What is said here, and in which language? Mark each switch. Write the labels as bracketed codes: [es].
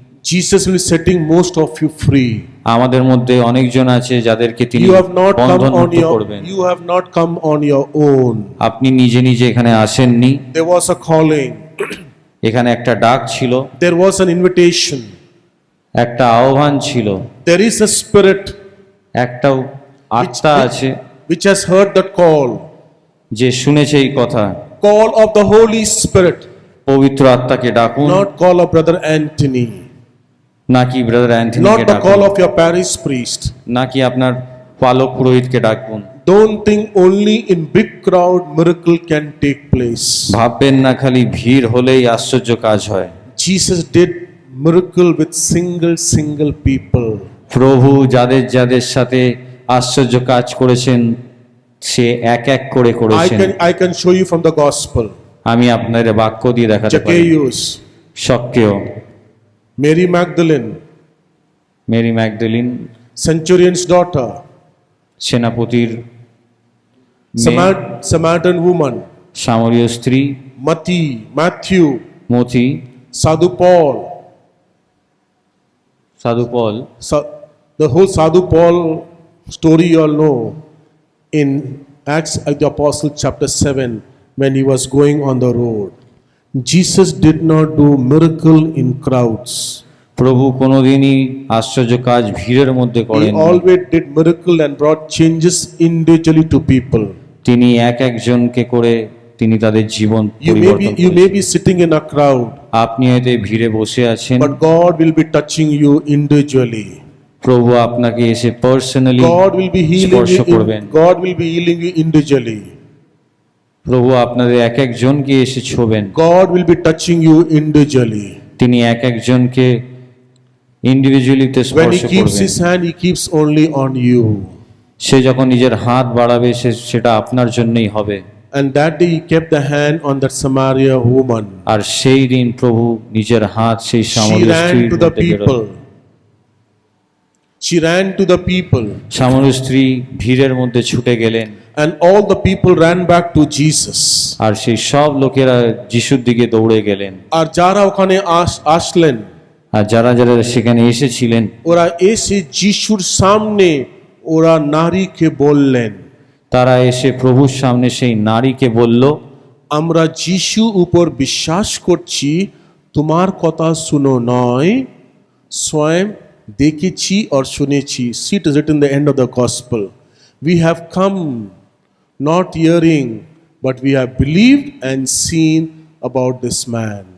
[en] Jesus will be setting most of you free. [bn] আমাদের মধ্যে অনেকজন আছে যাদেরকে তিনি [en] You have not come [bn] Bandhan [en] on [bn] মুক্ত করবেন। [en] you have not come on your own. [bn] আপনি নিজে নিজে এখানে আসেননি, [en] There was a calling. [bn] এখানে একটা ডাক ছিল, [en] There was an invitation. [bn] একটা আহ্বান ছিল, [en] There is a spirit [bn] একটা আত্মা আছে [en] which has heard that call. [bn] যে শুনেছে এই কথা। [en] Call of the Holy Spirit. [bn] পবিত্র আত্মাকে ডাকুন, [en] Not call of Brother Anthony. [bn] নাকি ব্রাদার অ্যান্থনিকে [en] Not the call [bn] ডাকুন, [en] of your parish priest. [bn] নাকি আপনার পালক পুরোহিতকে ডাকুন। [en] Don't think only in big crowd miracle can take place. [bn] ভাববেন না খালি ভিড় হলেই আশ্চর্য কাজ হয়। [en] Jesus did miracle with single people. [bn] প্রভু যাদের যাদের সাথে আশ্চর্য কাজ করেছেন সে এক এক করে করেছেন। [en] I can show you from the gospel. [bn] আমি আপনাদের বাক্য দিয়ে দেখাতে পারি। [en] Zacchaeus, [bn] সক্রিয়, [en] Mary Magdalene, [bn] Mary ম্যাগদলিন, [en] centurion's daughter, [bn] সেনাপতির মেয়ে, [en] Samaritan woman, [bn] সামরীয় স্ত্রী, [en] Matthew, [bn] মথি, [en] Sadhu Paul. [bn] সাধু পল। [en] The whole Sadhu Paul story you all know in Acts of the Apostle chapter 7 when he was going on the road. Jesus did not do miracle in crowds. [bn] প্রভু কোনোদিনই আশ্চর্য কাজ ভিড়ের মধ্যে [en] He [bn] করেন। [en] always did miracle and brought changes individually to people. [bn] তিনি এক একজনকে করে তিনি তাদের জীবন [en] You [bn] পরিবর্তন [en] may [bn] করেছেন। [en] be sitting in a crowd, [bn] আপনি হয়তো ভিড়ে বসে আছেন, [en] but God will be touching you individually. [bn] প্রভু আপনাকে এসে personally [en] God will be healing [bn] স্পর্শ [en] you. [bn] করবেন। [en] God will be healing you individually. [bn] প্রভু আপনাদের এক একজনকে এসে ছোবেন। [en] God will be touching you individually. [bn] তিনি এক একজনকে ইন্ডিভিজুয়ালিতে [en] When [bn] স্পর্শ [en] he keeps [bn] করবেন। [en] his hand, he keeps only on you. [bn] সে যখন নিজের হাত বাড়াবে সেটা আপনার জন্যই হবে। [en] And that day he kept the hand on that Samaria woman. [bn] আর সেই দিন প্রভু নিজের হাত সেই [en] She [bn] সামরীয় [en] ran [bn] স্ত্রীর [en] to the [bn] মধ্যে গেলেন। [en] people. She ran to the people. [bn] সামরীয় স্ত্রী ভিড়ের মধ্যে ছুটে গেলেন। [en] And all the people ran back to Jesus. [bn] আর সেই সব লোকেরা যিশুর দিকে দৌড়ে গেলেন। আর যারা ওখানে আসলেন, আর যারা যারা সেখানে এসেছিলেন, ওরা এসে যিশুর সামনে ওরা নারীকে বললেন, তারা এসে প্রভুর সামনে সেই নারীকে বলল, আমরা যিশু উপর বিশ্বাস করছি, তোমার কথা শুনো নয়, স্বয়ং দেখেছি আর শুনেছি। [en] See, it is written in the end of the gospel. We have come not hearing, but we have believed and seen about this man.